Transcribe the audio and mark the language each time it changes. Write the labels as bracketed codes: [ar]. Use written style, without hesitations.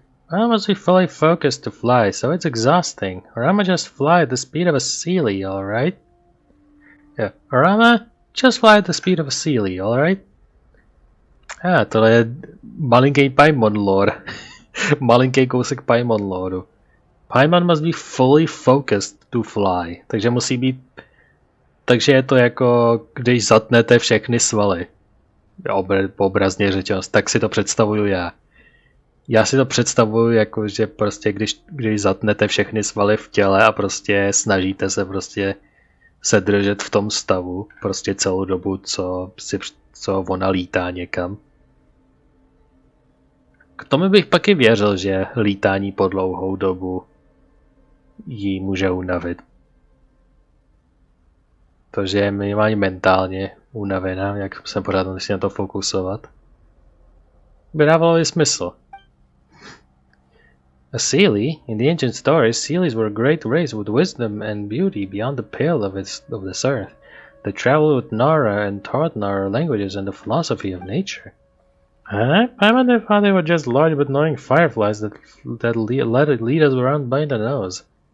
[en] I must be fully focused to fly, so it's exhausting. Rama just fly at the speed of a Sealy, alright? Yeah, Rama, just fly at the speed of a Sealy, alright? [cs] Tohle je malinký Paimon lore. Malinký kousek Paimon lore. [en] Paimon must be fully focused to fly. [cs] Takže musí být... Takže je to jako, když zatnete všechny svaly. Obrazně řečeno, tak si to představuju já. Já si to představuju jako, že prostě když zatnete všechny svaly v těle a prostě snažíte se prostě se držet v tom stavu prostě celou dobu, co ona lítá někam. K tomu bych pak i věřil, že lítání po dlouhou dobu jí může unavit. To, že je minimálně mentálně unavená, jak jsem pořád musel na to fokusovat, by dávalo i smysl. [en] A Seelie, in the ancient stories, Seelies were a great race with wisdom and beauty beyond the pale of this earth. They traveled with Nara and taught Nara languages and the philosophy of nature. I thought they were just large but annoying fireflies that lead us around by the nose.